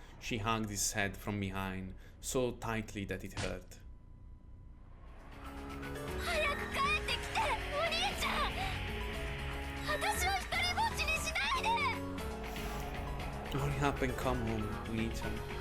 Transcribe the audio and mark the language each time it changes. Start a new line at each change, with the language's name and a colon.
English: She hugged his head from behind, so tightly that it hurt.
Japanese: 早く帰ってきて、お兄ちゃん。私は一人ぼっちにしないで。
English: Hurry up and come home, Unichan.